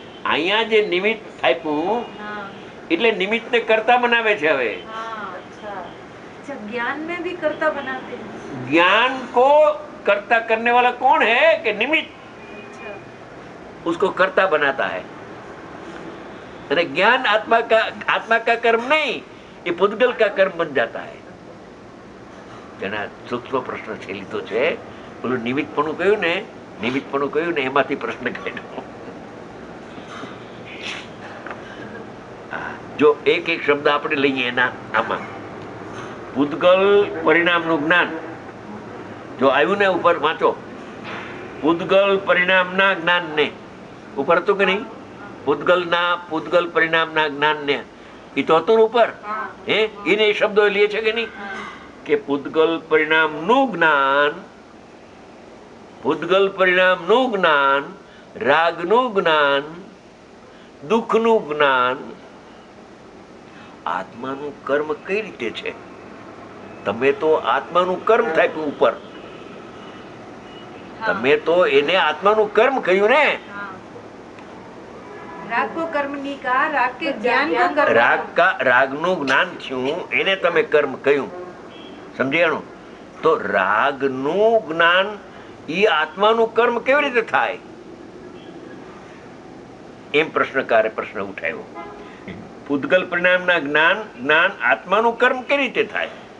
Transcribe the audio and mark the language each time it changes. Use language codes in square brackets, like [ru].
[gu] અહીંયા જે નિમિત્ત આપ્યું એટલે નિમિત્તને કરતા બનાવે છે. હવે [hi] ज्ञान में भी करता बनाते हैं. ज्ञान को करता करने वाला कौन है कि निमित्त उसको करता बनाता है. अरे ज्ञान आत्मा का कर्म नहीं, ये पुद्गल का कर्म बन जाता है. [gu] જેના સૂક્ષ્મ પ્રશ્ન છે લીધો છે. પેલું નિમિત્તપણું કહ્યું ને એમાંથી પ્રશ્ન કાઢ્યો. જો એક એક શબ્દ આપણે લઈએ એના આમાં પૂતગલ પરિણામનું જ્ઞાન જો આવ્યું ને ઉપર વાંચો. પૂતગલ પરિણામના જ્ઞાનને ઉપર હતું કે નહીં? પૂતગલ પરિણામના જ્ઞાનને એ તો હતું ઉપર. એને શબ્દો લે છે કે નહીં કે પૂતગલ પરિણામનું જ્ઞાન, પૂતગલ પરિણામનું જ્ઞાન, રાગનું જ્ઞાન, દુઃખનું જ્ઞાન, આત્માનું કર્મ કઈ રીતે છે? તમે તો આત્માનું કર્મ થાય ઉપર, તમે તો એને આત્માનું કર્મ કહ્યું ને. [hi] राग को कर्म नहीं कहा, राग के ज्ञान को कर्म. [gu] રાગનું જ્ઞાન થયું એને તમે કર્મ કહ્યું. સમજાણું? તો રાગનું જ્ઞાન ઈ આત્માનું કર્મ કેવી રીતે થાય? એમ પ્રશ્નકારે પ્રશ્ન ઉઠાવ્યો. પૂતગલ પરિણામના જ્ઞાન આત્માનું કર્મ કેવી રીતે થાય?